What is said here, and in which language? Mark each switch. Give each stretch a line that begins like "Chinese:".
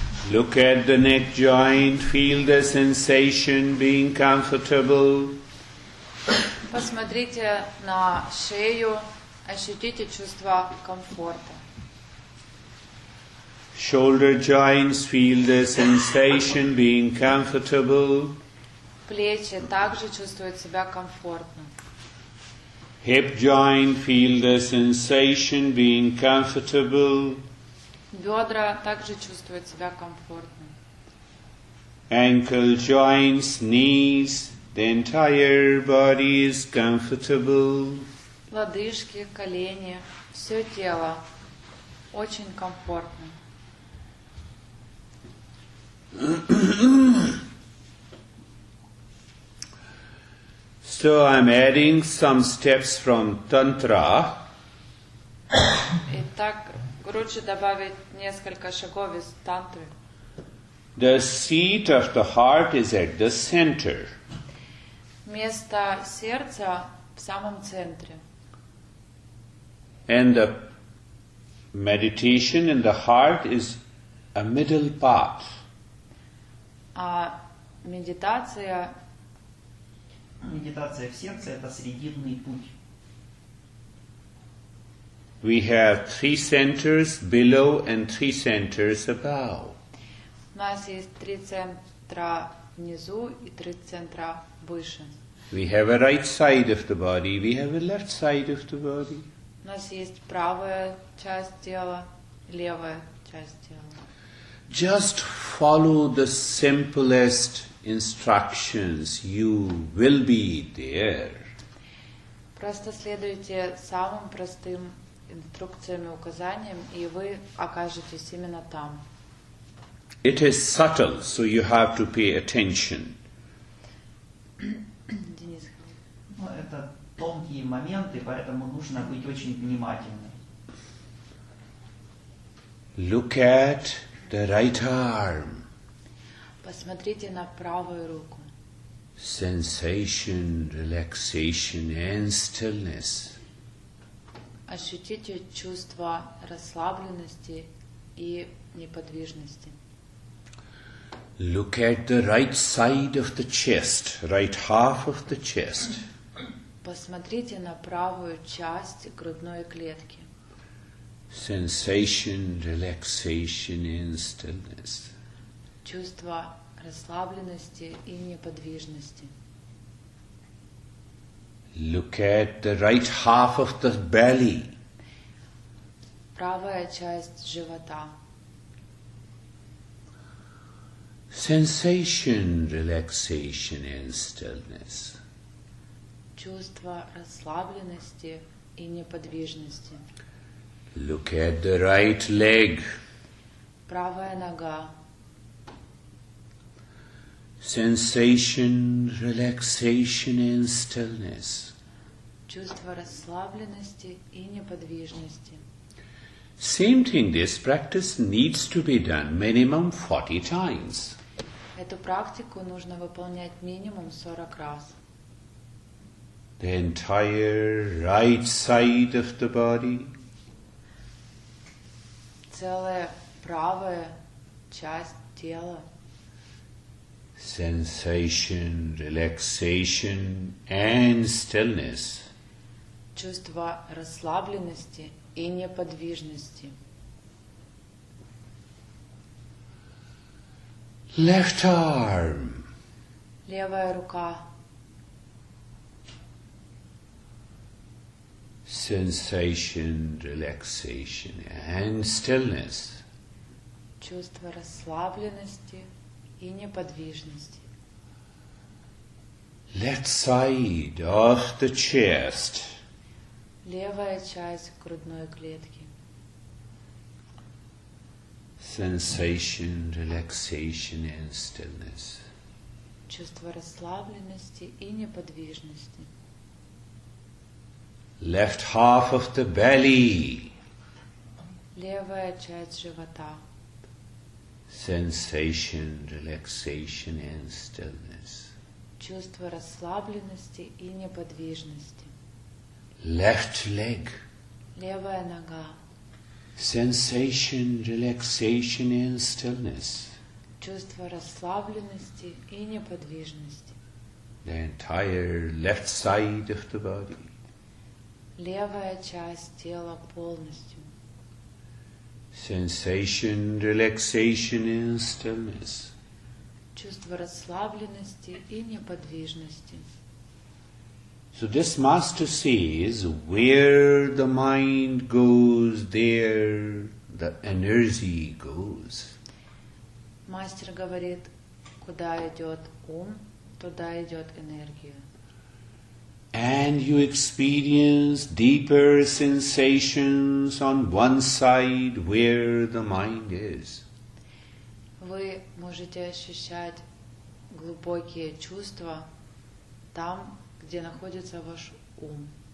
English: Look at the neck joint, feel the sensation, being comfortable.
Russian: Посмотрите на шею, ощутите чувство комфорта.
English: Shoulder joints, feel the sensation, being comfortable.
Russian: Плечи также чувствуют себя комфортно.
English: Hip joint, feel the sensation, being comfortable.
Russian: Бедра также чувствуют себя комфортно.
English: Ankle joints, knees, the entire body is comfortable.
Russian: Лодыжки, колени, все тело очень комфортно.
English: So I'm adding some steps from Tantra.
Russian: Итак, лучше добавить несколько шагов из тантры.
English: The seat of the heart is at the center.
Russian: Место сердца в самом центре.
English: And the meditation in the heart is a middle path.
Russian: А медитация Медитация в сердце – это срединный путь.
English: We have 3 centers below and 3 centers above.
Russian: у нас есть 3 центра внизу и 3 центра выше.
English: We have a right side of the body, we have a left side of the body.
Russian: У нас есть правая часть тела, левая часть тела.
English: Just follow the simplest instructions, you will be there.
Russian: Просто следуйте самым простым инструкциям и указаниям, и вы окажетесь именно там.
English: It is subtle, so you have to pay attention.
Russian: Денис. Ну, это тонкие моменты, поэтому нужно быть очень внимательным.
English: Look at the right arm.
Russian: Посмотрите на правую руку.
English: Sensation, relaxation and stillness.
Russian: Ощутите чувство расслабленности и неподвижности.
English: Look at the right side of the chest, right half of the chest.
Russian: Посмотрите на правую часть грудной клетки.
English: Sensation, relaxation and stillness.
Russian: Чувство расслабленности и неподвижности.
English: Look at the right half of the belly.
Russian: Правая часть живота.
English: Sensation, relaxation and stillness.
Russian: Чувство расслабленности и неподвижности.
English: Look at the right leg.
Russian: Правая нога.
English: Sensation, relaxation and stillness.
Russian: Чувство расслабленности и неподвижности.
English: Same thing, this practice needs to be done minimum 40 times.
Russian: Эту практику нужно выполнять минимум 40 раз.
English: The entire right side of the body.
Russian: Целая правая часть тела.
English: Sensation, relaxation and stillness.
Russian: Чувство расслабленности и неподвижности.
English: Left arm.
Russian: Левая рука.
English: Sensation, relaxation and stillness.
Russian: Чувство расслабленности и неподвижности.
English: Left side of the chest.
Russian: Левая часть грудной клетки.
English: Sensation, relaxation and stillness.
Russian: Чувство расслабленности и неподвижности.
English: Left half of the belly.
Russian: Левая часть живота.
English: Sensation, relaxation and stillness.
Russian: Чувство расслабленности и неподвижности.
English: Left leg.
Russian: Левая нога.
English: Sensation, relaxation and stillness.
Russian: Чувство расслабленности и неподвижности.
English: The entire left side of the body.
Russian: Левая часть тела полностью.
English: Sensation, relaxation and stillness.
Russian: Чувство расслабленности и неподвижности.
English: So this master says, where the mind goes, there the energy goes.
Russian: Мастер говорит, куда идет ум, туда идет энергия.
English: And you experience deeper sensations on one side where the mind is.
Russian: Вы можете ощущать глубокие чувства там, где находится ваш ум.